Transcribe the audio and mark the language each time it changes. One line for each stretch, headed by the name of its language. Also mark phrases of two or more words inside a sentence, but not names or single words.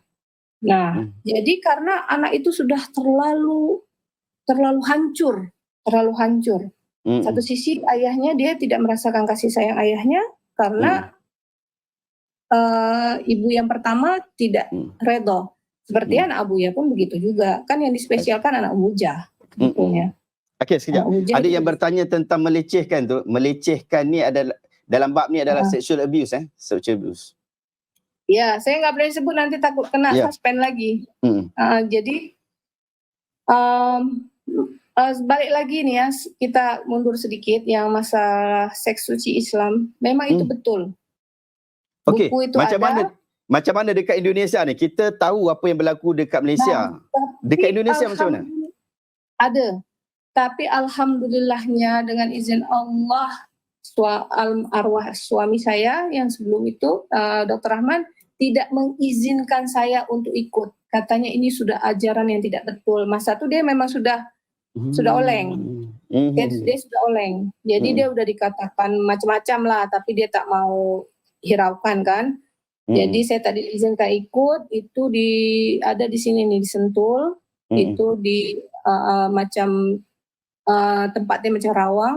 Indonesian: Nah, jadi karena anak itu sudah terlalu hancur. Satu sisi ayahnya dia tidak merasakan kasih sayang ayahnya karena ibu yang pertama tidak redho. Seperti anak Abuya pun begitu juga. Kan yang dispesialkan anak Mujah.
Malay: Okey, sekejap. Ada yang bertanya tentang melecehkan tu. Melecehkan ni adalah, dalam bab ni adalah
English: sexual abuse. Sexual abuse.
Indonesian: Ya, saya nggak boleh sebut nanti takut kena suspend lagi. Jadi, balik lagi nih ya, kita mundur sedikit yang masalah seks suci Islam.
Malay: Memang itu betul. Okey, macam mana dekat Indonesia ni? Kita tahu apa yang berlaku dekat Malaysia. Dekat Indonesia macam mana? Ada.
Indonesian: Tapi alhamdulillahnya dengan izin Allah, arwah suami saya yang sebelum itu, Dr. Rahman, tidak mengizinkan saya untuk ikut. Katanya ini sudah ajaran yang tidak betul. Masa itu dia memang sudah oleng. Dia sudah oleng.
Malay: Jadi dia udah dikatakan macam-macam lah, tapi dia tak mau hiraukan kan. Jadi saya tadi izinkan ikut, itu ada di sini nih di Sentul, itu di macam tempatnya macam Rawang.